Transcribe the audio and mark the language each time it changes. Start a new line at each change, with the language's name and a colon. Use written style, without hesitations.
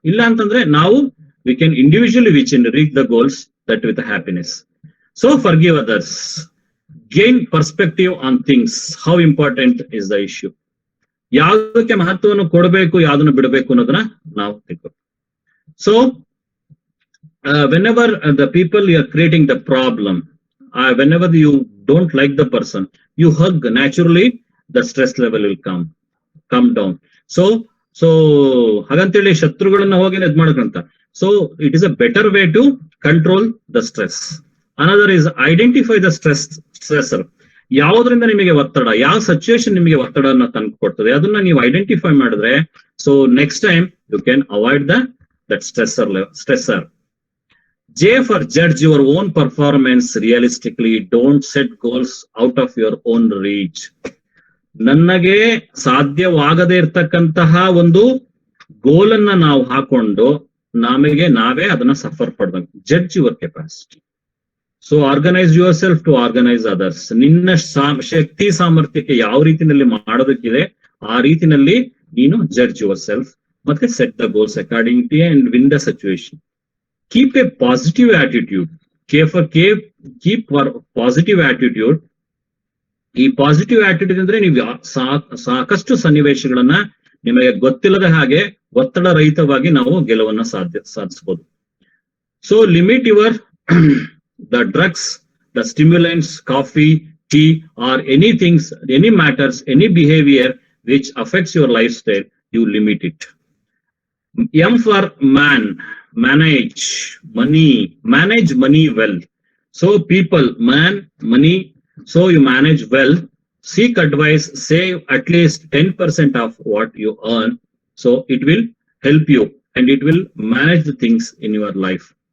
Kannada: ಇಲ್ಲ ಅಂತಂದ್ರೆ ನಾವು
English: We can individually reach the goals that with happiness. So forgive others, gain perspective on things, how important is the issue.
Kannada: ಯಾವ್ದಕ್ಕೆ ಮಹತ್ವವನ್ನು ಕೊಡಬೇಕು, ಯಾವ್ದನ್ನು ಬಿಡಬೇಕು ಅನ್ನೋದನ್ನ ನಾವು ತಿಳ್ಕೊ.
English: So whenever the people you are creating the problem, whenever you don't like the person, you hug, naturally the stress level will come down.
Kannada: So ಹಾಗಂತೇಳಿ ಶತ್ರುಗಳನ್ನ ಹೋಗಿ ಇದ್ ಮಾಡಕಂತ.
English: So it is a better way to control the stress. Another is identify the stressor.
Kannada: ಯಾವುದರಿಂದ ನಿಮಗೆ ಒತ್ತಡ, ಯಾವ situation ನಿಮಗೆ ಒತ್ತಡವನ್ನು ತಂದು ಕೊಡ್ತದೆ, ಅದನ್ನ ನೀವು ಐಡೆಂಟಿಫೈ ಮಾಡಿದ್ರೆ, so
English: Next time you can avoid that stressor. J for judge your own performance realistically. Don't set goals out of your own reach.
Kannada: ನನಗೆ ಸಾಧ್ಯವಾಗದೇ ಇರ್ತಕ್ಕಂತಹ ಒಂದು ಗೋಲ್ ಅನ್ನ ನಾವು ಹಾಕೊಂಡು ನಮಗೆ ನಾವೇ ಅದನ್ನ suffer ಪಡ್ದಂಗೆ.
English: Judge your capacity. So organise yourself to organise others.
Kannada: ನಿನ್ನ ಶಕ್ತಿ ಸಾಮರ್ಥ್ಯಕ್ಕೆ ಯಾವ ರೀತಿನಲ್ಲಿ ಮಾಡೋದಕ್ಕಿದೆ ಆ ರೀತಿನಲ್ಲಿ ನೀನು
English: Judge yourself, ಮತ್ತೆ set the goals according to and win the situation. Keep a positive attitude. Keep positive attitude.
Kannada: ಈ ಪಾಸಿಟಿವ್ ಆಟಿಟ್ಯೂಡ್ ಅಂದ್ರೆ ನೀವು ಸಾಕಷ್ಟು ಸನ್ನಿವೇಶಗಳನ್ನ ನಿಮಗೆ ಗೊತ್ತಿಲ್ಲದ ಹಾಗೆ ಒತ್ತಡ ರಹಿತವಾಗಿ ನಾವು ಗೆಲುವನ್ನ ಸಾಧಿಸಬಹುದು.
English: So limit your the drugs, the stimulants, coffee, tea or anythings, any matters, any behaviour which affects your lifestyle, you limit it. M for man, manage money well. So people, man, money, so you manage well. Seek advice, save at least 10% of what you earn, so it will help you and it will manage the things in your life.